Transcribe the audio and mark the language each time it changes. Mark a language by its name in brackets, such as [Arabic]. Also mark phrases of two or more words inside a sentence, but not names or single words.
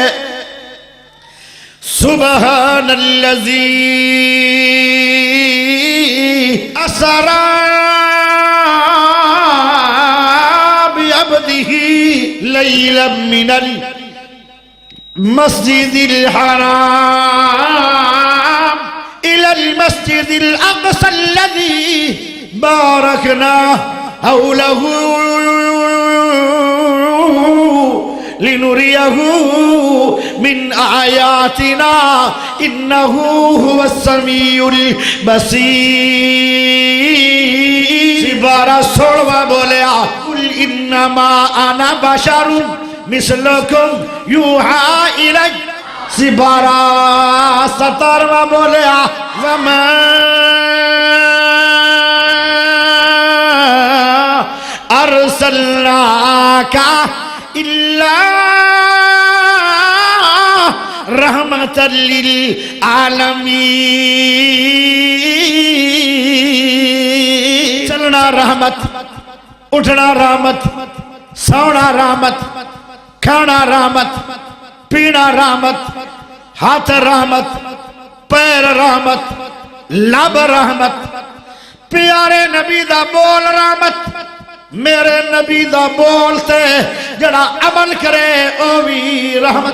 [Arabic] سبحان الذی اسرا بعبدہ لیلا من المسجد الحرام الى المسجد الاقصى الذي باركنا حوله لنريه من آیاتنا انه هو السمیع البصیر۔ [Punjabi] سپارہ 16واں بولیا [Arabic] قل انما انا بشر مثلکم یوحى الی۔ [Punjabi] سپارہ 17واں بولیا [Arabic] وما ارسلناک الا رحمت للعالمین۔ [Punjabi] چلنا رحمت، اٹھنا رحمت، سونا رحمت، کھانا رحمت، پینا رحمت، ہاتھ رحمت، پیر رحمت، لب رحمت، پیارے نبی دا بول رحمت، میرے نبی دا بولتے جڑا عمل کرے او بھی رحمت۔